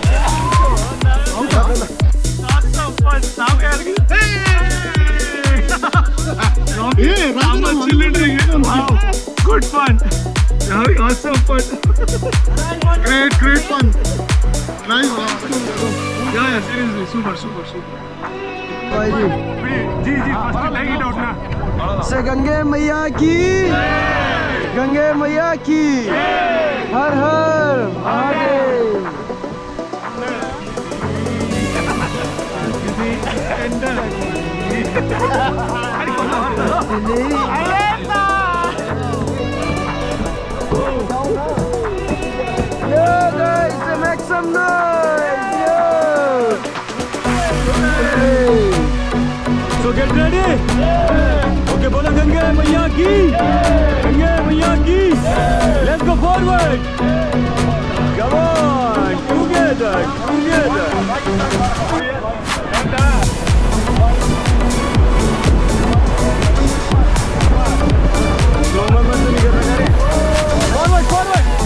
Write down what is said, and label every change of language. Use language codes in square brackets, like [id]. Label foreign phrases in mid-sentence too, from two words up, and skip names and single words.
[en] Good fun. Having awesome fun. Great fun. Nice. Yeah. seriously, super. जी, first take it out now. [hi] से गंगे मैया की हर हर महादेव [en] Yo guys, make some noise. Yo. So get ready. [hi] Okay, बोलो गंगे मैया की. [en] Let's go forward. Come on, together. Forward.